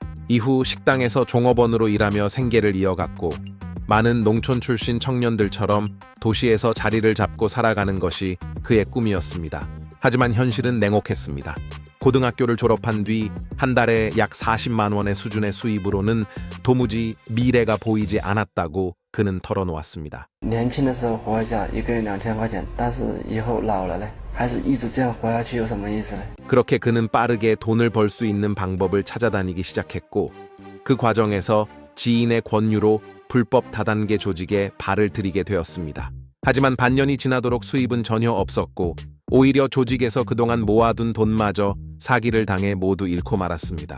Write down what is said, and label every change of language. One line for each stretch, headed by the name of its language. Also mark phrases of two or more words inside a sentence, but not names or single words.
Korean: 이후 식당에서 종업원으로 일하며 생계를 이어갔고 많은 농촌 출신 청년들처럼 도시에서 자리를 잡고 살아가는 것이 그의 꿈이었습니다. 하지만 현실은 냉혹했습니다. 고등학교를 졸업한 뒤 한 달에 약 40만 원의 수준의 수입으로는 도무지 미래가 보이지 않았다고 그는 털어놓았습니다.
Chinese: 年轻的时候活一下一个月2000块钱但是以后老了呢还是一直这样活下去有什么意思呢
Korean: 그렇게 그는 빠르게 돈을 벌 수 있는 방법을 찾아다니기 시작했고 그 과정에서 지인의 권유로 불법 다단계 조직에 발을 들이게 되었습니다. 하지만 반년이 지나도록 수입은 전혀 없었고 오히려 조직에서 그동안 모아둔 돈마저 사기를 당해 모두 잃고 말았습니다.